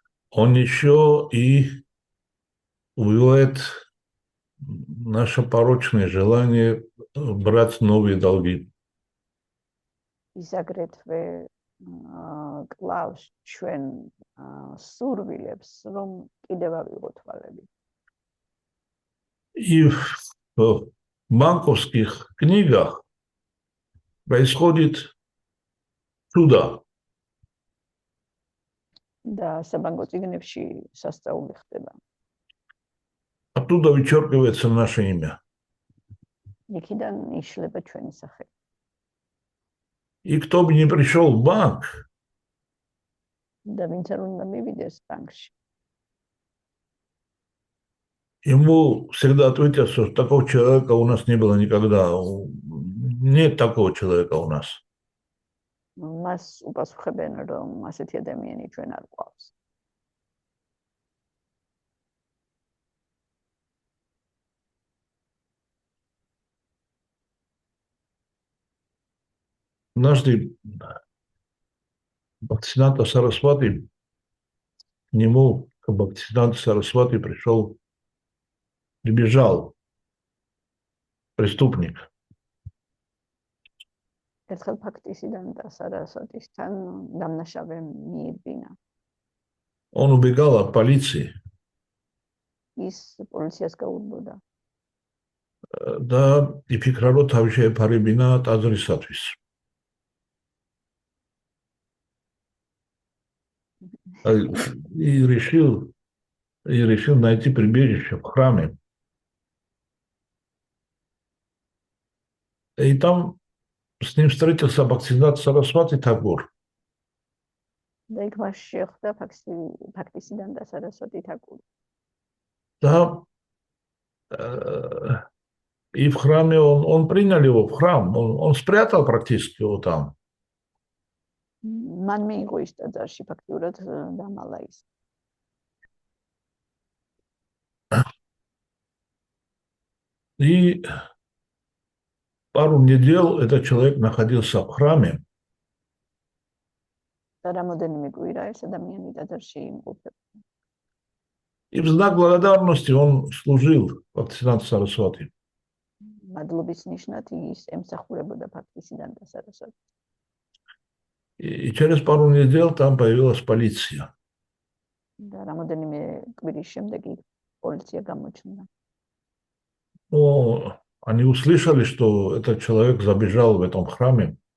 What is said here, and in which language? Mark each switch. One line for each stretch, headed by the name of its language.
Russian: он еще и уводит наше порочное желание брать новые долги.
Georgian: ის აგრეთვე კლავს ჩვენ სურვილებს, რომ კიდევ ავიღოთ ვალები.
Russian: И в банковских книгах происходит чудо.
Georgian: და საბანკო წიგნებში სასწაული ხდება.
Russian: Оттуда вычеркивается наше имя.
Georgian: იქიდან იშლება ჩვენი სახელი.
Russian: И кто бы ни пришел в банк,
Georgian: და ვინც არ უნდა მივიდეს ბანკში,
Russian: ему всегда ответят, что такого человека у нас не было никогда. Нет такого человека у нас.
Georgian: მას უპასუხებენ, რომ ასეთი ადამიანი ჩვენ არ გვყავს.
Russian: Однажды Бхактисиданта Сарасвати, к нему, к Бхактисиданта Сарасвати прибежал преступник.
Georgian: ერთხელ ფაქტისიდან და სარასვატისთან დამნაშავე მიირბინა.
Russian: Он убегал от полиции.
Georgian: ის პოლიციას გაურბოდა. Да, იფიქრა, რომ თავი შეეფარებინა ტაძრისათვის.
Russian: И решил найти прибежище в храме. И там с ним встретился Бхактисиданта Сарасвати Тхакур.
Georgian: და იქ მას შეხვდა ფაქტისიდან და სარასვატი თაკური.
Russian: Да, и в храме он принял его в храм, он спрятал практически его там.
Georgian: მან მიიღო ის ტაძარში ფაქტურად დამალა ის.
Russian: И пару недель этот человек находился в храме.
Georgian: და რამოდენიმე კვირა ეს ადამიანი ტაძარში იმყოფებოდა.
Russian: И в знак благодарности он служил Бхактисиданту Сарасвати.
Georgian: მადლობის ნიშნად ის ემსახურებოდა ფაქტისიდან და სარასვატს.
Russian: И через пару недель там появилась полиция.
Georgian: და რამოდენიმე კვირის შემდეგ პოლიცია გამოჩნდა.
Russian: Ну, они услышали, что этот человек забежал в этом храме.